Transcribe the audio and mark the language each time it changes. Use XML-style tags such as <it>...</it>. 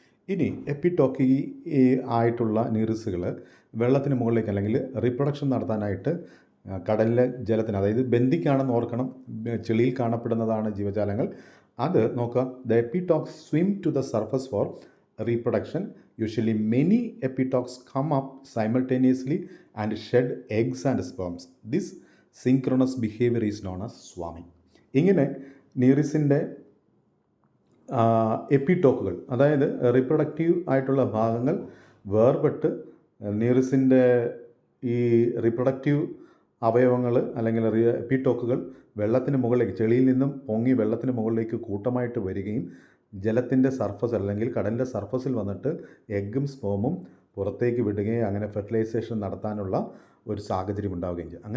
<ml>ഇനി എപ്പിടോക്കി ആയിട്ടുള്ള നീറിസുകൾ വെള്ളത്തിന് മുകളിലേക്ക് അല്ലെങ്കിൽ റീപ്രൊഡക്ഷൻ നടത്താനായിട്ട് കടലിലെ ജലത്തിന്, അതായത് ബന്ധിക്കാണെന്ന് ഓർക്കണം, ചെളിയിൽ കാണപ്പെടുന്നതാണ് ജീവജാലങ്ങൾ. അത് നോക്കുക,</ml> <en>The epitokes swim to the surface for reproduction. Usually many epitokes come up simultaneously and shed eggs and sperms. This synchronous behavior is known as swarming.</en> <ml>ഇങ്ങനെ നീറിസിൻ്റെ എപ്പിടോക്കുകൾ, അതായത് റീപ്രൊഡക്റ്റീവ് ആയിട്ടുള്ള ഭാഗങ്ങൾ വേർപെട്ട് നീറിസിൻ്റെ ഈ റീപ്രൊഡക്റ്റീവ് അവയവങ്ങൾ അല്ലെങ്കിൽ എപ്പിടോക്കുകൾ വെള്ളത്തിന് മുകളിലേക്ക്, ചെളിയിൽ നിന്നും പൊങ്ങി വെള്ളത്തിന് മുകളിലേക്ക് കൂട്ടമായിട്ട് വരികയും ജലത്തിൻ്റെ സർഫസ് അല്ലെങ്കിൽ കടലിൻ്റെ സർഫസിൽ വന്നിട്ട് എഗ്ഗും സ്പേമും പുറത്തേക്ക് വിടുകയും അങ്ങനെ ഫെർട്ടിലൈസേഷൻ നടത്താനുള്ള ഒരു സാഹചര്യം ഉണ്ടാവുകയും ചെയ്യും.</ml>